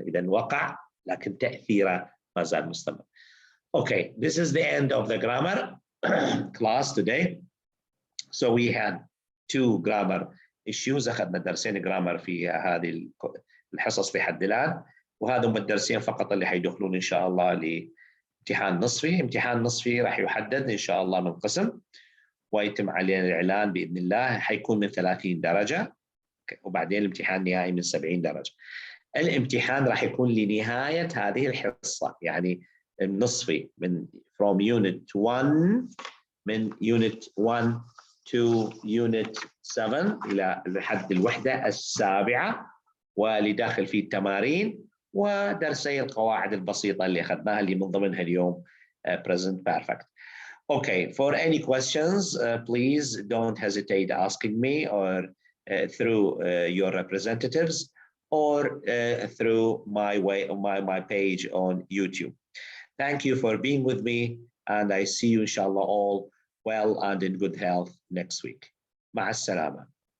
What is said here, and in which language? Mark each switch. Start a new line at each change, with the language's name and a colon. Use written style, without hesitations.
Arabic: إذا وقع لكن تأثيره ما زال مستمر.
English: Okay, this is the end of the grammar class today. So we had 2 grammar issues.
Arabic: أخذنا درسين grammar في هذه الحصص في حد الآن، وهذا هم الدرسين فقط اللي حيدخلون إن شاء الله لامتحان نصفي. امتحان نصفي راح يحدد إن شاء الله من قسم ويتم عليه الإعلان بإذن الله، حيكون من 30 درجة وبعدين الامتحان النهائي من 70 درجة. الامتحان راح يكون لنهاية هذه الحصة، يعني النصفي من
English: from unit 1 من unit 1 to unit 7
Arabic: إلى لحد الوحدة السابعة، ولداخل فيه التمارين ودرسي القواعد البسيطة اللي أخذناها اللي من ضمنها اليوم present perfect.
English: Okay, for any questions, please don't hesitate asking me or through your representatives or through my page on YouTube. Thank you for being with me, and I see you inshallah all well and in good health next week.
Arabic: مع السلامة.